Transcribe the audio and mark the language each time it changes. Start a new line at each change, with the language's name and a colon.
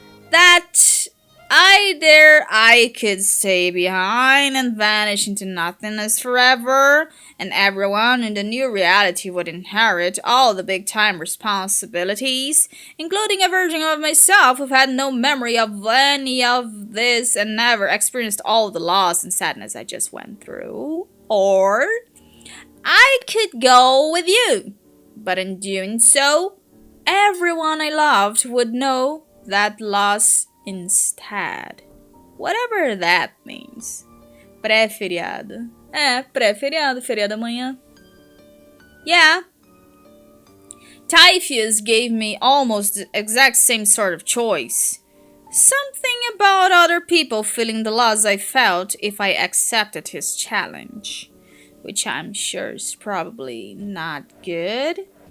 English: That I could stay behind and vanish into nothingness forever, and everyone in the new reality would inherit all the big-time responsibilities, including a version of myself who had no memory of any of this and never experienced all the loss and sadness I just went through. Or I could go with you, but in doing so, everyone I loved would know that loss instead. Whatever that means.
Portuguese: Pré-feriado. Pré-feriado, feriado amanhã.
English: Yeah. Typhus gave me almost the exact same sort of choice. Something about other people feeling the loss I felt if I accepted his challenge. Which I'm sure is probably not good.